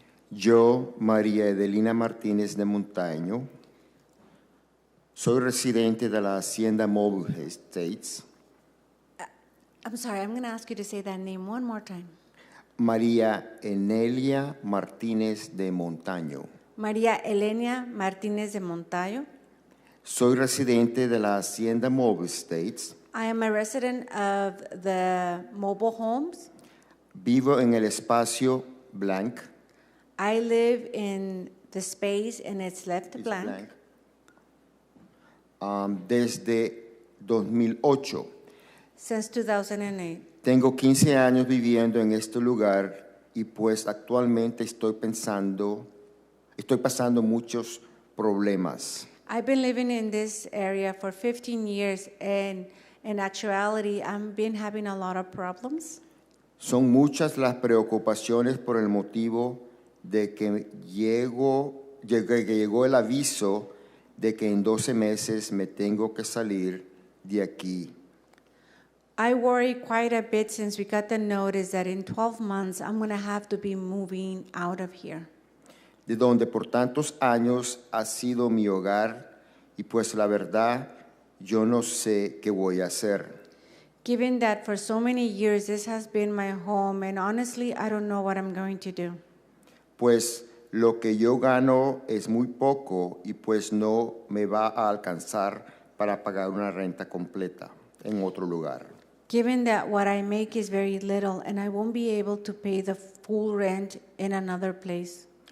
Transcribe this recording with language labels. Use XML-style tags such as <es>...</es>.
<es>Yo, María Edelina Martínez de Montaño, soy residente de la Hacienda Mobile Estates.</es> <en>I'm sorry, I'm going to ask you to say that name one more time.</en> <es>María Enelia Martínez de Montaño. María Elena Martínez de Montaño. Soy residente de la Hacienda Mobile Estates.</es> <en>I am a resident of the mobile homes.</en> <es>Vivo en el espacio blank.</es> <en>I live in the space and it's left blank.</en> <es>Desde 2008.</es> <en>Since 2008.</en> <es>Tengo 15 años viviendo en este lugar y pues actualmente estoy pasando muchos problemas.</es> <en>I've been living in this area for 15 years and in actuality I've been having a lot of problems.</en> <es>Son muchas las preocupaciones por el motivo de que llegó el aviso de que en 12 meses me tengo que salir de aquí.</es> <en>I worry quite a bit since we got the notice that in 12 months I'm going to have to be moving out of here.</en> <es>De donde por tantos años ha sido mi hogar y pues la verdad yo no sé qué voy a hacer.</es> <en>Given that for so many years this has been my home and honestly I don't know what I'm going to do.</en> <es>Pues lo que yo gano es muy poco y pues no me va a alcanzar para pagar una renta completa en otro lugar.</es> <en>Given that what I make is very little and I won't be able to pay the full rent in another place.</en>